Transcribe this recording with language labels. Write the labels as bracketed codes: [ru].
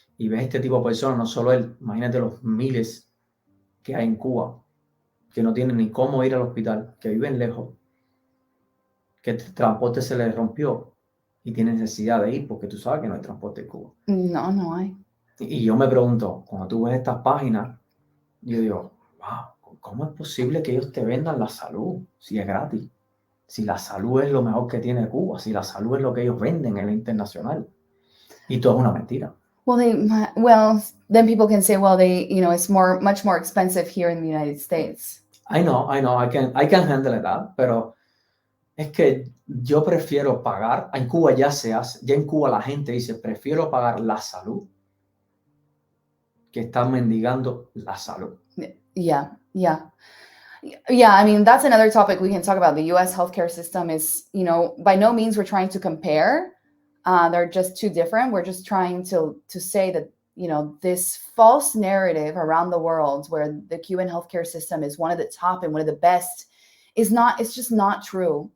[es] Y ves este tipo de personas, no solo él, imagínate los miles que hay en Cuba, que no tienen ni cómo ir al hospital, que viven lejos, que el transporte se les rompió y tienen necesidad de ir, porque tú sabes que no hay transporte en Cuba. No, no hay. Y yo me pregunto, cuando tú ves estas páginas, yo digo, wow, ¿cómo es posible que ellos te vendan la salud si es gratis? Si la salud es lo mejor que tiene Cuba, si la salud es lo que ellos venden en la internacional. Y todo es una mentira. [en] Well, then people can say, well, it's much more expensive here in the United States. I know, I can handle that, [es] pero es que yo prefiero pagar, en Cuba ya se hace, ya en Cuba la gente dice, prefiero pagar la salud que estar mendigando la salud. [en] Yeah. I mean, that's another topic we can talk about. The U.S. healthcare system is, by no means we're trying to compare. They're just too different. We're just trying to say that, this false narrative around the world where the Cuban healthcare system is one of the top and one of the best it's just not true.